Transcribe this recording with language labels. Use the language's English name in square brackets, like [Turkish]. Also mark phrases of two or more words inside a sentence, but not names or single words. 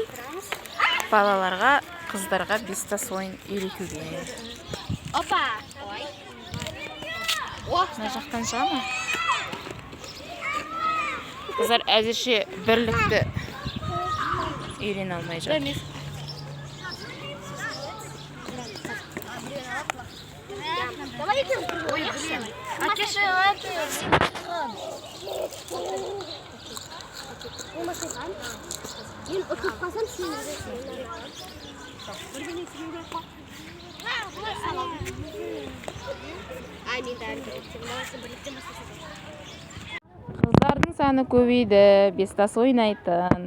[Kazakh] Балаларға, қыздарға бестас ойын үйретуге. Опа! Мына жақтан шыға ма? Қыздар әзірше бірлікті үйрене алмай жатыр. [Russian] Давай идем. Ой, блин. А ты что, [Kazakh] Мен ұтып қалсам сен Қыздардың саны көбейді, бестас ойнайтын.